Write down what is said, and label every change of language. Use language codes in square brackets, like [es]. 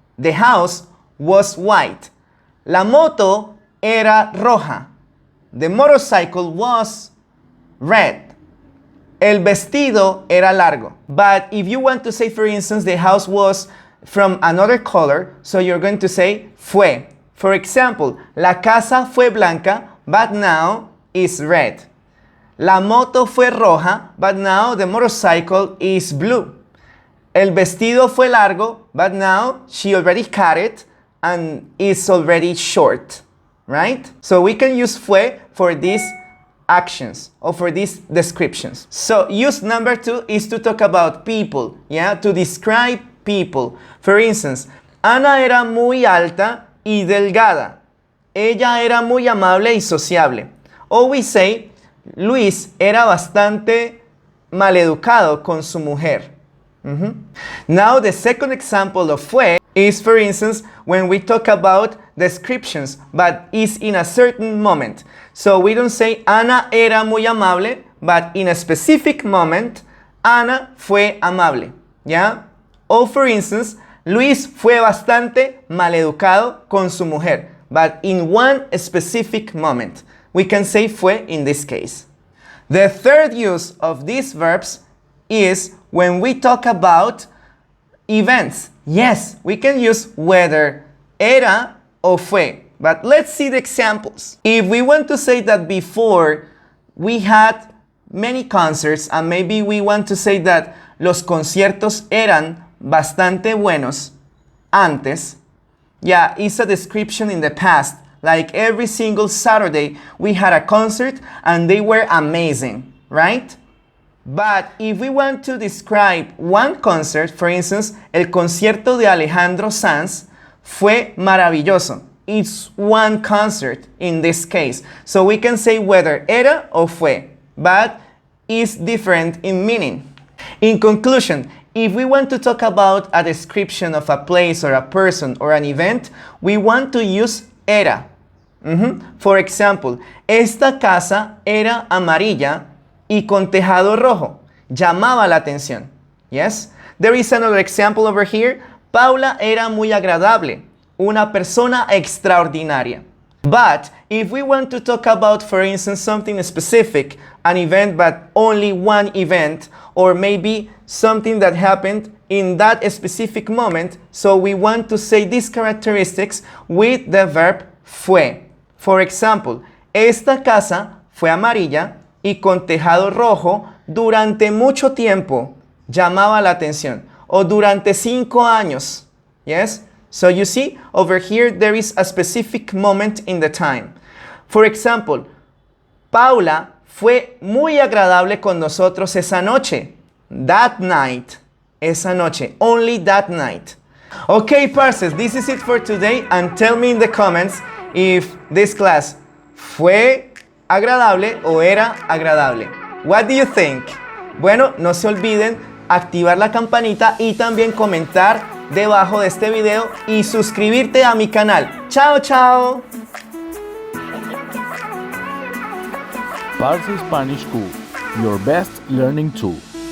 [en] The house was white. [es] La moto era roja. [en] The motorcycle was red. [es] El vestido era largo. [en] But if you want to say, for instance, the house was from another color, so you're going to say fue. For example, [es] la casa fue blanca, [en] but now is red. [es] La moto fue roja, [en] but now the motorcycle is blue. [es] El vestido fue largo, [en] but now she already cut it and is already short, right? So we can use fue for these actions or for these descriptions. So use number 2 is to talk about people, yeah, to describe people. For instance, [es] Ana era muy alta y delgada. Ella era muy amable y sociable. [en] Or we say, [es] Luis era bastante maleducado con su mujer. [en] Now the second example of fue is, for instance, when we talk about descriptions, but is in a certain moment. So we don't say [es] Ana era muy amable, [en] but in a specific moment, [es] Ana fue amable. ¿Ya? O [en] for instance, [es] Luis fue bastante maleducado con su mujer, [en] but in one specific moment. We can say fue in this case. The third use of these verbs is when we talk about events. Yes, we can use whether era or fue. But let's see the examples. If we want to say that before we had many concerts and maybe we want to say that [es] los conciertos eran bastante buenos antes, [en] yeah, it's a description in the past. Like every single Saturday we had a concert and they were amazing, right? But if we want to describe one concert, for instance, [es] el concierto de Alejandro Sanz fue maravilloso. [en] It's one concert in this case. So we can say whether era or fue, but it's different in meaning. In conclusion, if we want to talk about a description of a place or a person or an event, we want to use era. For example, [es] esta casa era amarilla y con tejado rojo. Llamaba la atención. Yes? [en] There is another example over here. [es] Paula era muy agradable. Una persona extraordinaria. [en] But if we want to talk about, for instance, something specific, an event but only one event, or maybe something that happened in that specific moment, so we want to say these characteristics with the verb fue. For example, [es] esta casa fue amarilla y con tejado rojo durante mucho tiempo. Llamaba la atención. O durante 5 años. Yes? [en] So you see, over here there is a specific moment in the time. For example, [es] Paula fue muy agradable con nosotros esa noche. [en] That night. [es] Esa noche. [en] Only that night. Okay, parses, this is it for today. And tell me in the comments if this class [es] fue agradable o era agradable. [en] What do you think? [es] Bueno, no se olviden activar la campanita y también comentar debajo de este video y suscribirte a mi canal. ¡Chao, chao! [en] Parse Spanish School, your best learning tool.